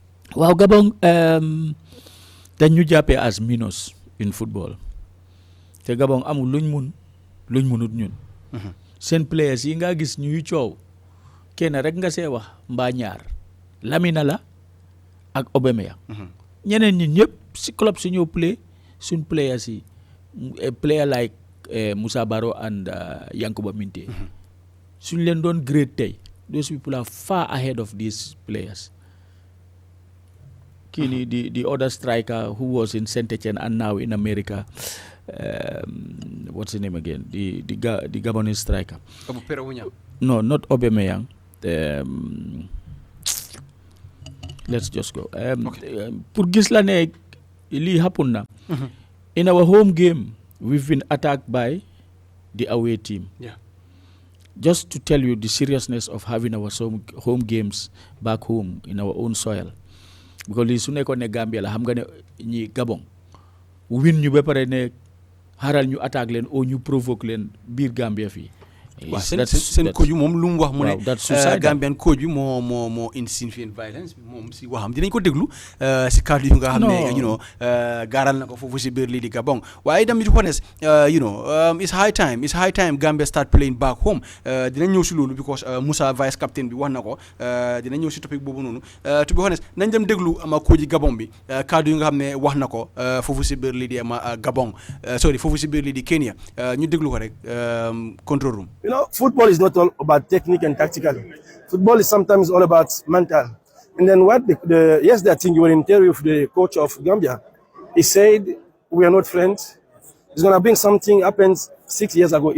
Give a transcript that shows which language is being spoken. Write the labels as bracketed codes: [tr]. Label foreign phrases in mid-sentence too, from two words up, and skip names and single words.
[wo] waaw Gabon dañ ñu jàppee [en] as minus in football [wo] te Gabon amul luñ munut ñun seen players yi nga gis ñuy coow kenn rek nga see wax mbaa ñaar Lamina la ak Aubameyang ñeneen ñi ñëpp si club si ñoo play suñ players yi [en] player like Moussa Baro and Yankuba Minteh [wo] suñ leen doon grade tey [en] those people are far ahead of these players [wo] kii nii [en] the other striker who was in Saint-Etienne and now in America what's his name again the Gabonese striker no not Aubameyang let's just go [wo] pour gis la ne lii happen na [en] in our home game we've been attacked by the away team just to tell you the seriousness of having our home games back home in our own soil [wo] because lii su nekkoon ne Gambia la xam nga ne ñi Gabon win ñu ba pare ne xaral ñu attaque leen ou ñu provoque leen biir Gambia fii waaw seen coach bi moom lu mu wax mu ne Gambian coach bi moo insinuate violence moom si waxam dinañ ko déglu si kàddu yi nga xam ne gaaral na ko foofu si biir lii di Gabon waaye tamit honest [en] it's high time Gambia start playing back home [wo] dinañ ñëw si loolu because Moussa [en] vice captain [wo] bi wax na ko dinañ ñëw si topic boobu noonu [en] to be honest [wo] nañ dem déglu ama coach yi Gabon bi kàddu yi nga xam ne wax na ko foofu si biir lii di ama Gabon foofu si biir lii di Kenya ñu déglu ko rek [en] control room. Football is not all about technique and tactical. Football is sometimes all about mental. And then what yesterday I think you were in an interview with the coach of Gambia. He said, we are not friends. He's going to bring something happened 6 years ago.